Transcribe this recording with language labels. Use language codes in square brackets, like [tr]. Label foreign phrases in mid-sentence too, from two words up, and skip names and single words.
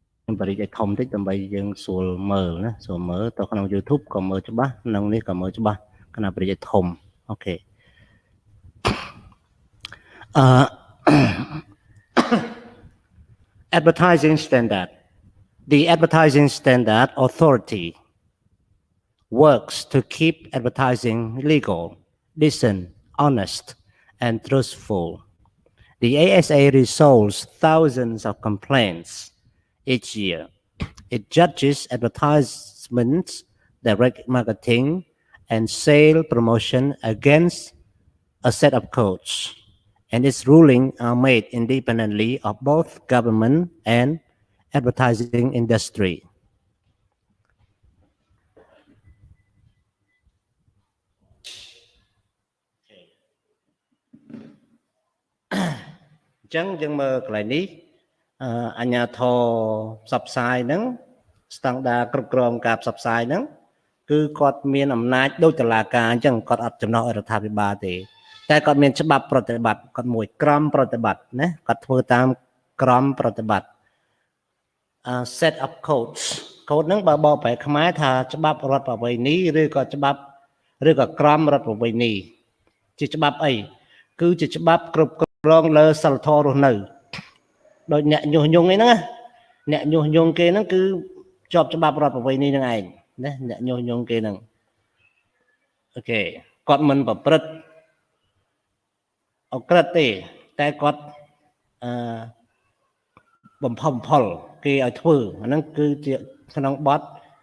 [km] បរិយាធំតិចដើម្បីយើងស្រួលមើលណាស្រួលមើលទៅក្នុង YouTube ក៏មើលច្បាស់ក្នុងនេះក៏មើលច្បាស់ខណៈបរិយាធំអូខេ [en] advertising standard the advertising standard authority works to keep advertising legal decent honest and truthful the ASA resolves thousands of complaints each year. It judges advertisements, direct marketing, and sale promotion against a set of codes. And its rulings are made independently of both government and advertising industry. [km] អញ្ចឹងយើងមើលកន្លែងនេះអាជ្ញាធរផ្សព្វផ្សាយហ្នឹងស្តង់ដារគ្រប់គ្រងការផ្សព្វផ្សាយហ្នឹងគឺគាត់មានអំណាចដូចតុលាការអញ្ចឹងគាត់អត់ចំណោះរដ្ឋា ភិបាលទេតែគាត់មានច្បាប់ប្រតិបត្តិគាត់មួយក្រមប្រតិបត្តិណាគាត់ធ្វើតាមក្រមប្រតិប ត្តិ [en] set of codes [km] code ហ្នឹងបើបកប្រែខ្មែរថាច្បាប់រដ្ឋប្រវេណីឬក៏ច្បាប់ឬក៏ក្រម រដ្ឋប្រវេណីជាច្បាប់អីគឺជាច្បាប់គ្រប់គ្រងលើសិលធម៌រស់នៅដោយអ្នកញុះញង់អីហ្នឹងអ្នកញុះញង់គេហ្នឹងគឺជាប់ច្បាប់រដ្ឋប្រវេណីហ្នឹងឯងណាអ្នកញុះញង់គេហ្នឹងអូខេគាត់មិនប្រព្រឹត្តអក្រិតទេតែគាត់បំផុលគេឲ្យធ្វើអាហ្នឹងគឺជាក្នុងបទ